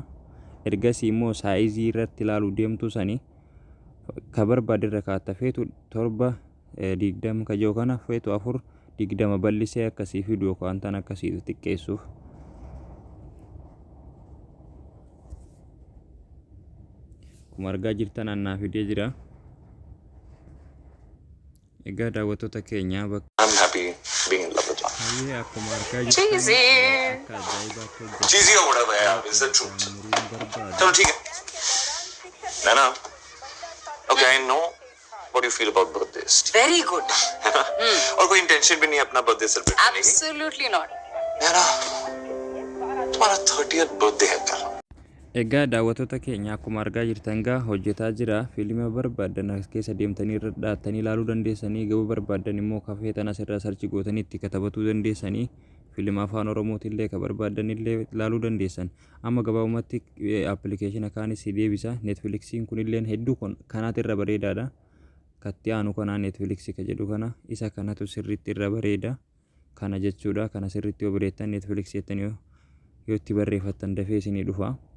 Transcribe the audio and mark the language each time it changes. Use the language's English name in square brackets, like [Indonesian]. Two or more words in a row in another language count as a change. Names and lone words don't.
[Oromo] Ergasii immoo saayizii irratti ilaaluu deemtu sanii ka barbaadde irra kaa'atta feetu 7:20 ka jedhu kana feetu 4:20 bal'isee akkasii fidu yookaan tan akkasii xiqqeessuuf. Akkuma argaa jirtan annaa fidee jira. Egaa daawwattoota keenyaa [English] I'm happy being in love with you. [Oromo] hayyee akkuma argaa [English] Cheesy. [Oromo] akka ajaa'ibaatti hojjeta. [English] Cheesy or whatever, yeah, is the truth. [Oromo] Umuriin barbaada. [Hindi] चलो ठीक है नाना [English] okay I know what you feel about birthdays Very good. [Hindi] और कोई इंटेंशन भी नहीं है अपना [English] birthday celebrate [Hindi] करने की [English] Absolutely not. [Hindi] नाना तुम्हारा 30th बर्थडे है कल [Oromo] Egaa daawwattoota keenya akkuma argaa jirtan gaa hojjetaa jira fiilima barbaadan as keessa deemtanii irra dhaattanii ilaaluu dandeessanii gabaa barbaadan immoo kafee tan asirraa sarchi gootanii itti katabatuu dandeessanii fiilima afaan oromootillee ka barbaadanillee ilaaluu dandeessan amma gabaabumatti appilikeeshina kaanis deebisa Netflixiin kunillee hedduu kanaat irra bareedaadha katti aanu kanaa Netflixii ka jedhu kana isa kanatu sirriitti irra bareeda kana jechuudha kana sirriitti yoo bareettan Netflixii jettanii yoo itti barreeffattan dafee isinii dhufa.